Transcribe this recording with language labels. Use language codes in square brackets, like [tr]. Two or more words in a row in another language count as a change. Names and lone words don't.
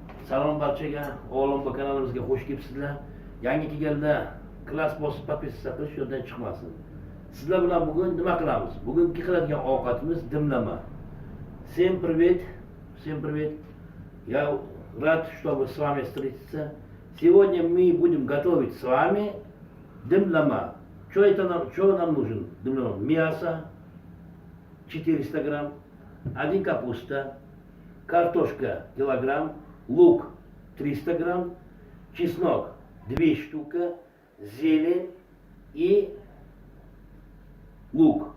[uz] Salom barchaga, o'g'lim bu kanalimizga xush kelibsizlar. Yangi kelganlar klass bosib podpiska qilish yo'ldan chiqmasin. Sizlar bilan bugun nima qilamiz? Bugungi qiladigan ovqatimiz dimlama. [ru] Всем привет. Всем привет. Я рад, чтобы с вами встретиться. Сегодня мы будем готовить с вами дымлама. Что нам нужен? Дымлама. Мясо 400 грамм, 1 капуста, картошка килограмм, лук 300 грамм, чеснок 2 штуки, зелень и лук.